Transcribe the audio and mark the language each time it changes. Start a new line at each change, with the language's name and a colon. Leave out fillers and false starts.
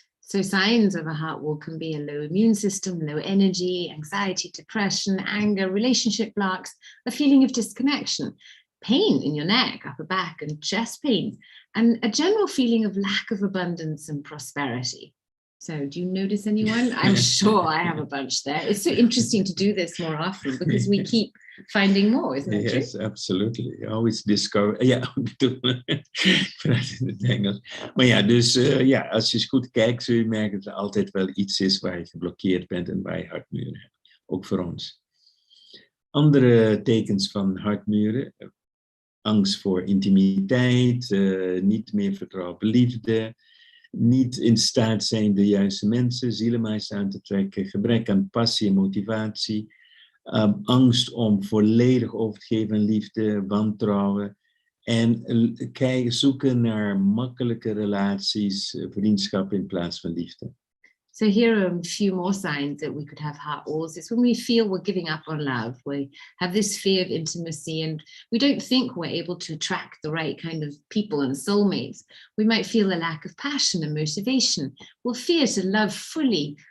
English: So signs of a heart wall can be a low immune system, low energy, anxiety, depression, anger, relationship blocks, a feeling of disconnection, pain in your neck, upper back and chest pain, and a general feeling of lack of abundance and prosperity. So do you notice anyone? I'm sure I have a bunch there. It's so interesting to do this more often because we keep finding more, isn't it true? Yes, absolutely. You always discover.
Dutch: Ja, ik praat in het Engels. Maar ja, dus als je eens goed kijkt, zul je merken dat er altijd wel iets is waar je geblokkeerd bent en waar je hartmuren hebt. Ook voor ons. Andere tekens van hartmuren. Angst voor intimiteit, niet meer vertrouwen op liefde, niet in staat zijn de juiste mensen, zielemeis aan te trekken, gebrek aan passie en motivatie, angst om volledig over te geven aan liefde, wantrouwen en zoeken naar makkelijke relaties, vriendschap in plaats van liefde.
English: So here are a few more signs that we could have heart walls. It's when we feel we're giving up on love. We have this fear of intimacy and we don't think we're able to attract the right kind of people and soulmates. We might feel a lack of passion and motivation. We'll fear to love fully.